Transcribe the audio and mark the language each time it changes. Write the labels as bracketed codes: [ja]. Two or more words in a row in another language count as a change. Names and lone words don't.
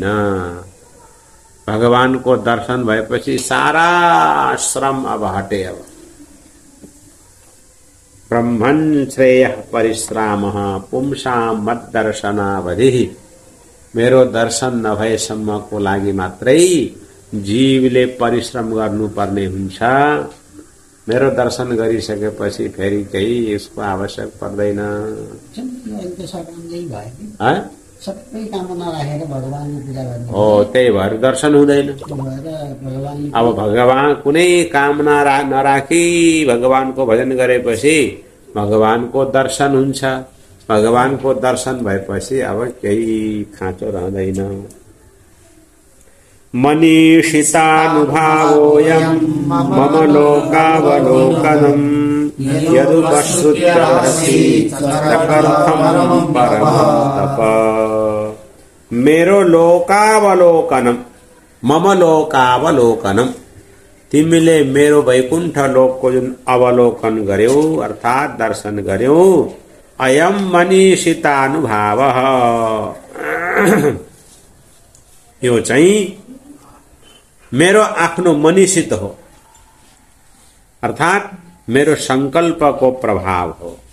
[ne] भगवानको दर्शन भएपछि सारा श्रम अब हटे। [sa] अब ब्रह्मन् श्रेयः परिश्रामः पुंसां मद्दर्शनावधिः। [ne] मेरो दर्शन नभएसम्मको लागि मात्रै जीवले परिश्रम गर्नुपर्ने हुन्छ। मेरो दर्शन गरिसकेपछि फेरि केही यसको आवश्यक पर्दैन। सबै कामना राखेर भगवानको पूजा गर्ने हो, त्यही भएर दर्शन हुँदैन। अब भगवान कुनै कामना नराखी भगवानको भजन गरेपछि भगवानको दर्शन हुन्छ। भगवानको दर्शन भएपछि अब केही खाँचो रहँदैन। [sa] मनीषितानुभावोऽयं मम लोकावलोकनम् यदुपश्रुत्य हरसि तदर्थं परमं तप। [ne] मेरो लोकावलोकनम, [sa] मम लोकावलोकनम, [ne] तिमीले मेरो वैकुण्ठ लोकको जुन अवलोकन गर्यौ अर्थात दर्शन गर्यौ। [sa] अयम मनीषितानुभावः, [ne] यो चाहिँ मेरो आफ्नो मनीषित हो अर्थात मेरो संकल्पको प्रभाव हो।